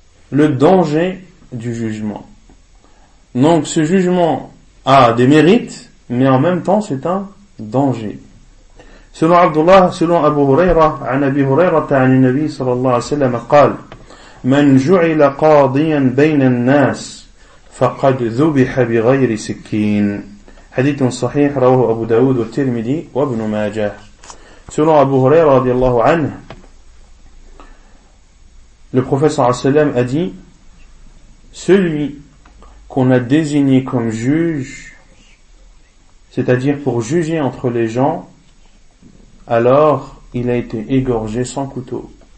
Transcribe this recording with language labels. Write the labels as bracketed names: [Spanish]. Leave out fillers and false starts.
[French] Le danger du jugement. Donc ce jugement a des mérites, mais en même temps c'est un danger. Selon Abdullah, selon Abu Huraira, [Arabic] an Abi Huraira ta'ani Nabi sallallahu alayhi wa sallam a qal, من جعل قاضيا بين الناس فقد ذبح بغير سكين. حديث صحيح رواه أبو داود والترمذي وابن ماجه. سورة أبو هريرة رضي الله عنه. [French] Le prophète [Arabic] صلى الله عليه وسلم [French] a dit: celui qu'on a désigné comme juge, c'est-à-dire pour juger entre les gens, alors il a été égorgé sans couteau.